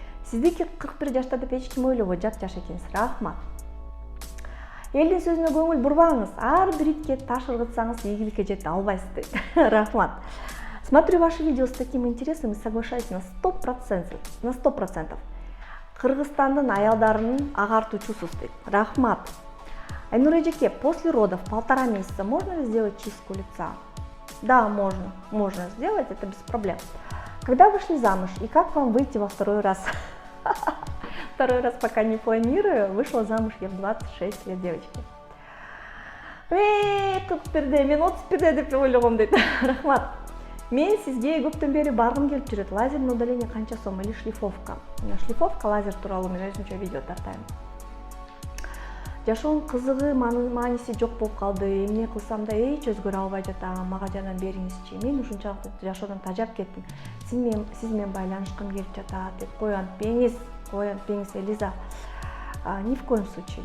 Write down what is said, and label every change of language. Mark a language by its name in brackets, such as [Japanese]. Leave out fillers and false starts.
[Kyrgyz] Сиздики 41 жашта деп эч ким ойлобойт, жат жаш экенсиз. Рахмат. Элдин сөзүнө көңүл бурбаңыз. Ар бир итке таш ыргытсаңыз ийгиликке жете албайсыз дейт. Рахмат. [Russian] Смотрю ваши видео с таким интересом и соглашаюсь на 100%. [Kyrgyz] Кыргызстандын аялдарынын агартуучусуз дейт. Рахмат. [Russian] Айнур эжеке, после родов 1,5 месяца можно ли сделать чистку лица? Да, можно сделать, это без проблем. Когда вышли замуж и как вам выйти во второй раз? Второй раз пока не планирую. Вышла замуж я в 26 лет, девочки. [Kyrgyz] 41-де, мен 31-де деп ойлогом дейт. Рахмат. Мен сизге көптөн бери баргым келип жүрөт. [Russian] Лазерное удаление [Kyrgyz] канча сом [Russian] или шлифовка? [Kyrgyz] Шлифовка, лазер тууралуу мен өзүнчө видео тартайм. Жашоонун кызыгы, мааниси жок болуп калды. Эмне кылсам да эч өзгөрө албай жатам. Мага жардам бериңизчи. Мен ушунчалык жашоодон тажап кеттим. Сиз менен байланышкым келип жатат деп коюнтпеңиз, Элиза. [Russian] Ни в коем случае.